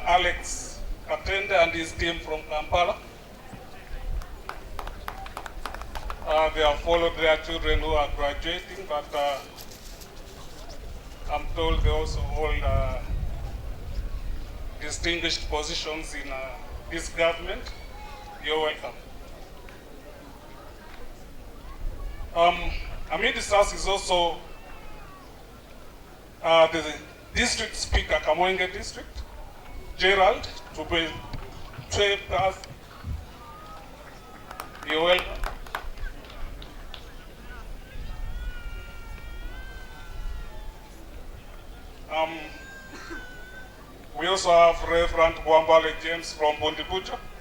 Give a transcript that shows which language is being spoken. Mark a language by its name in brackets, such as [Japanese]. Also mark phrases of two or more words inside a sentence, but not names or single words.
[English] Alex Katende and his team from Kampala. They have followed their children who are graduating, but I'm told they also hold distinguished positions in this government. You're welcome. Amidst us is also the district speaker, Kamwenge district, Gerald, to be 12,000. You're welcome. We also have Reverend Wambale James from Bundibuja.